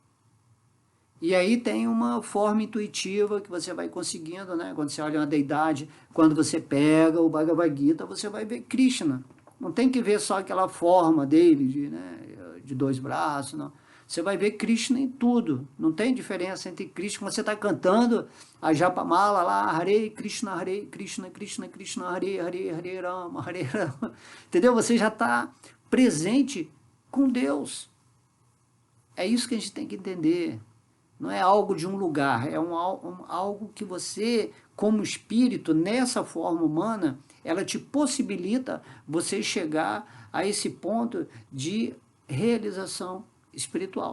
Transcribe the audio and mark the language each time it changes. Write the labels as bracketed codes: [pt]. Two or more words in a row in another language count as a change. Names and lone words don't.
[pt] E aí tem uma forma intuitiva que você vai conseguindo, né? Quando você olha uma deidade, quando você pega o Bhagavad Gita, você vai ver Krishna. Não tem que ver só aquela forma dele, de dois braços, não. Você vai ver Krishna em tudo. Não tem diferença entre Krishna. Quando você está cantando a Japamala lá, [sa] हरे कृष्ण, कृष्ण कृष्ण, हरे हरे, हरे राम, हरे राम. [pt] Entendeu? Você já está presente com Deus. É isso que a gente tem que entender. Não é algo de um lugar, é algo que você, como espírito, nessa forma humana, ela te possibilita você chegar a esse ponto de realização espiritual.